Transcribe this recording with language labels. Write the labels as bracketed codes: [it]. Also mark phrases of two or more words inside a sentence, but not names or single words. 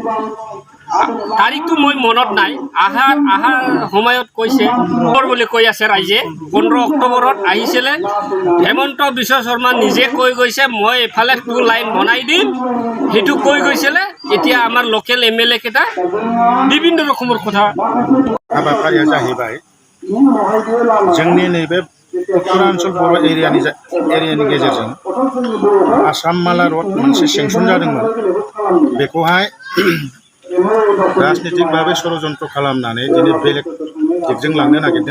[as] তাৰিখটো মই মনত নাই, অহাৰ সময়ত কৈছে বুলি কৈ আছে ৰাইজে 15 অক্টোবৰত আহিছিলে। হেমন্ত বিশ্ব শৰ্মা নিজে কৈ গৈছে মই এফালে 2 লাইন বনাই দিম, সেইটো কৈ গৈছিলে। এতিয়া আমাৰ লোকেল MLA কেইটা বিভিন্ন ৰকমৰ কথা। [brx] हाबाफारिया जाहैबाय जोंनि नैबे उत्तरांचल बर' एरियानि गेजेरजों आसाम माला रड मोनसे सेंसन जादोंमोन। बेखौहाय राजनितिक भावे षड़यन्त्र खालामनानै दिनै बेलेग दिगजों लांनो नागिरदों।